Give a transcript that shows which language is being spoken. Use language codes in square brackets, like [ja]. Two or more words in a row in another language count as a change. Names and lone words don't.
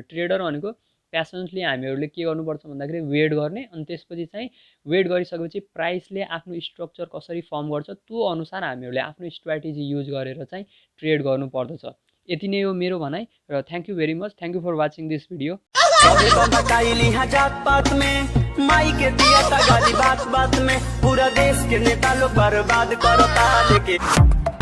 [ne] ट्रेडर भनेको प्यासन्सली हामीहरूले के गर्नुपर्छ भन्दाखेरि वेट गर्ने, अनि त्यसपछि चाहिँ वेट गरिसकेपछि प्राइसले आफ्नो स्ट्रक्चर कसरी फर्म गर्छ त्यो अनुसार हामीहरूले आफ्नो [en] strategy use [ne] गरेर चाहिँ ट्रेड गर्नुपर्दछ। यति नै हो मेरो भनाइ र [en] Thank you very much. Thank you for watching this video. [bho] जात पात में माई के दिया गाली बात बात में पूरा देश के नेता लोग बर्बाद करता लेके